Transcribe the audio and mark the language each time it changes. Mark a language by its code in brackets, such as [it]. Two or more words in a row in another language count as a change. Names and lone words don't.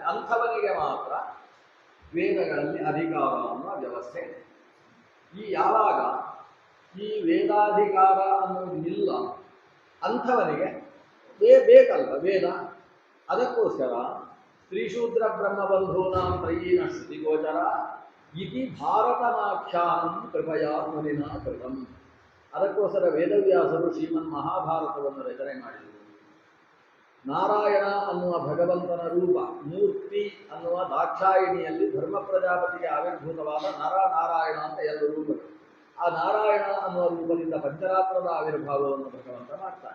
[kn] ಅಂಥವನಿಗೆ ಮಾತ್ರ ವೇದಗಳಲ್ಲಿ ಅಧಿಕಾರ ಅನ್ನುವ ವ್ಯವಸ್ಥೆ ಇದೆ. ಯಾವಾಗ ಈ ವೇದಾಧಿಕಾರ ಅನ್ನೋದು ಇಲ್ಲ ಅಂಥವನಿಗೆ ಬೇಕಲ್ವ ವೇದ. [sa] ಅದಕ್ಕೋಸ್ಕರ ತ್ರಿಶೂದ್ರ ಬ್ರಹ್ಮಬಂಧೂನಾಂ ತ್ರಯೀಣ ಶ್ರುತಿಗೋಚರ ಇತಿ ಭಾರತಮಾಖ್ಯಾನಂ ಕೃಪಯಾ ಮುನಿನಾ ಕೃತಂ. [kn] ಅದಕ್ಕೋಸ್ಕರ ವೇದವ್ಯಾಸರು ಶ್ರೀಮನ್ ಮಹಾಭಾರತವನ್ನು ರಚನೆ ಮಾಡಿದರು. ನಾರಾಯಣ ಅನ್ನುವ ಭಗವಂತನ ರೂಪ, ಮೂರ್ತಿ ಅನ್ನುವ ದಾಕ್ಷಾಯಿಣಿಯಲ್ಲಿ ಧರ್ಮ ಪ್ರಜಾಪತಿಗೆ ಆವಿರ್ಭೂತವಾದ ನಾರಾಯಣ ಅಂತ 2 ರೂಪಗಳು. ಆ ನಾರಾಯಣ ಅನ್ನುವ ರೂಪದಿಂದ ಪಂಚರಾತ್ರದ ಆವಿರ್ಭಾವವನ್ನು ಭಗವಂತ ಮಾಡ್ತಾನೆ.